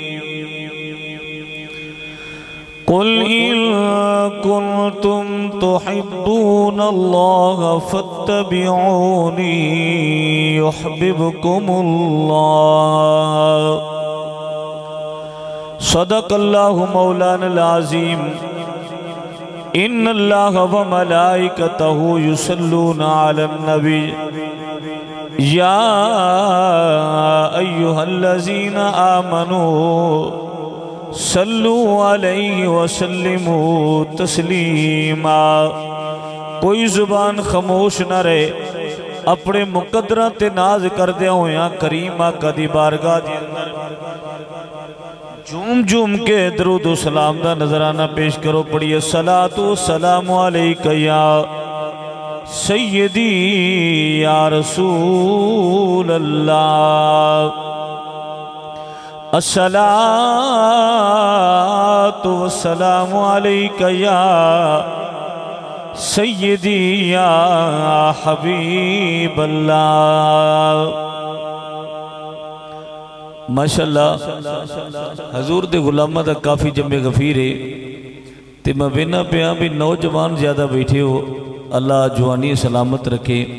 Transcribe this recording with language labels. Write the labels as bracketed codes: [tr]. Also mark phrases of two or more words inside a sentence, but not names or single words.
[ar] قل إن كنتم تحبون الله فاتبعوني يحببكم الله. صدق الله مولانا العظيم. إن الله وملائكته يصلون على النبي يا أيها الذين آمنوا صلوا عليه وسلموا تسليما. [pa] کوئی زبان خاموش نہ رہے، اپنے مقدراں تے ناز کردیاں ہویا کریم آقا دی بارگاہ دے اندر جھوم جھوم کے درود سلام دا نذرانہ پیش کرو. [ar] پڑھیے الصلاة السلام عليك يا سيدي يا رسول الله. الصلاة والسلام عليك يا سيدي يا حبيب الله. [pa] ماشاءاللہ حضور دے غلاماں دا کافی جم غفیر ہے. تے میں ویکھنا پیا بھی نوجوان زیادہ بیٹھے ہو، اللہ جوانی سلامت رکھے.